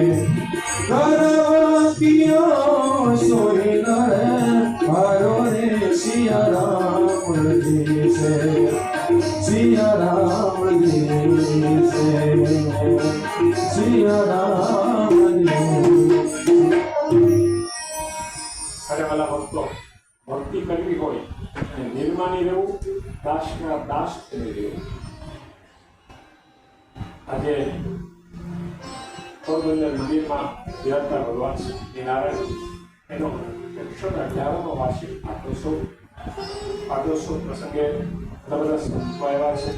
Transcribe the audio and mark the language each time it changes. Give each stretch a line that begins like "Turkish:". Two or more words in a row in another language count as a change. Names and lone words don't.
Hindi: गर्व कियो सोई नर हारो रे सिया राम जी से. सिया राम जी से, सिया राम जी.
Gujarati: અરે વાલા ભક્તો, ભક્તિ કરવી હોય અને નિર્માની રહેવું, દાસના દાસ થઈ રહેવું. આજે પોરબંદર મંદિરમાં બિરાજતા ભગવાન શ્રીનારાયણ એનો 111મો વાર્ષિક પાટોત્સવ પ્રસંગે જબરદસ્ત સંતો આવ્યા છે.